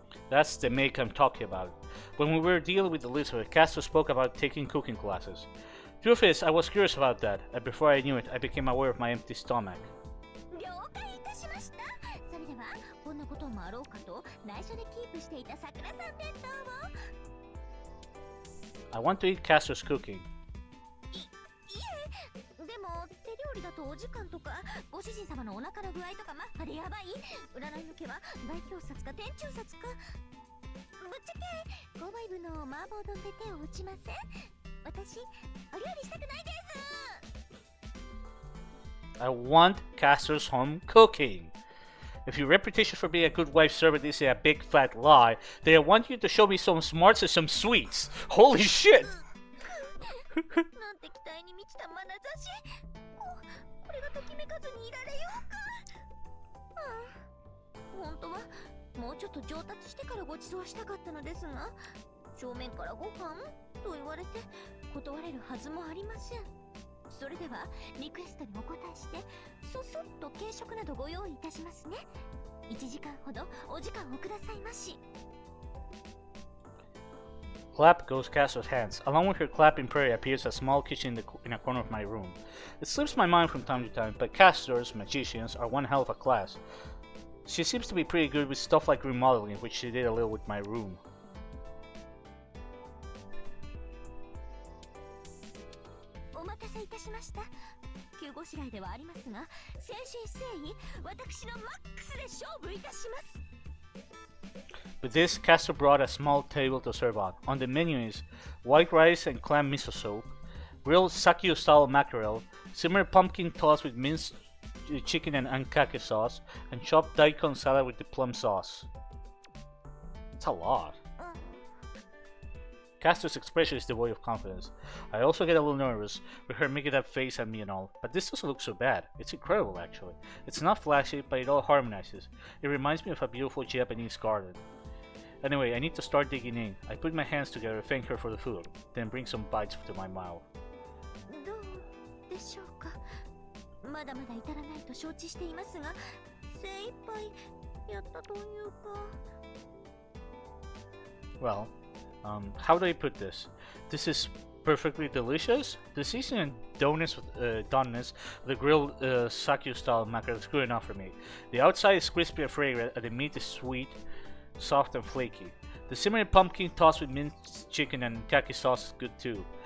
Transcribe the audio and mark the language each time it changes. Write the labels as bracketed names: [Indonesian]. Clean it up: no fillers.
[English] That's the make I'm talking about. When we were dealing with Elizabeth, Caster spoke about taking cooking classes. Truth is, I was curious about that, and before I knew it, I became aware of my empty stomach. [Japanese] 了解いたしました。それではこんなこともあろうかと内緒でキープしていた桜さん弁当を。 [English] I want to eat Caster's cooking. [Japanese] いえ、でも手料理だとお時間とかご主人様のお腹の具合とかあれやばい。占いの毛は大凶殺か天中殺か。ぶっちゃけ購買部の麻婆丼で手を打ちません？私お料理したくないです。 [English] I want Caster's home cooking. If your reputation for being a good wife servant is a big fat lie, then I want you to show me some smarts and some sweets. Holy shit! [Japanese] なんて期待に満ちた眼差し。これがときめかずにいられようか。本当はもうちょっと上達してからご馳走したかったのですが、正面からご飯と言われて断れるはずもありません。それではリクエストにお答えしてそそっと軽食などご用意いたしますね。 1時間ほどお時間をくださいまし。 [English] Clap goes Castor's hands. Along with her clapping prayer appears a small kitchen in a corner of my room. It slips my mind from time to time, but Castor's magicians are one hell of a class. She seems to be pretty good with stuff like remodeling, which she did a little with my room. [Japanese] お待たせいたしました。急ごしらえではありますが、誠心誠意、私のマックスで勝負いたします。 [English] With this, Castor brought a small table to serve on. On the menu is white rice and clam miso soup, grilled sakio-style mackerel, simmered pumpkin tossed with minced chicken and ankake sauce, and chopped daikon salad with the plum sauce. That's a lot. Castor's expression is devoid of confidence. I also get a little nervous with her making that face at me and all, but this doesn't look so bad. It's incredible, actually. It's not flashy, but it all harmonizes. It reminds me of a beautiful Japanese garden. Anyway, I need to start digging in. I put my hands together, thank her for the food, then bring some bites to my mouth. [Japanese] どうでしょうか。まだまだ至らないと承知していますが、精一杯やったというか。 [English] Well, how do I put this? This is perfectly delicious. The seasoning and doneness of the grilled sakio-style mackerel is good enough for me. The outside is crispy and fragrant, and the meat is sweet, soft and flaky. The simmered pumpkin tossed with minced chicken and ankake sauce is good too.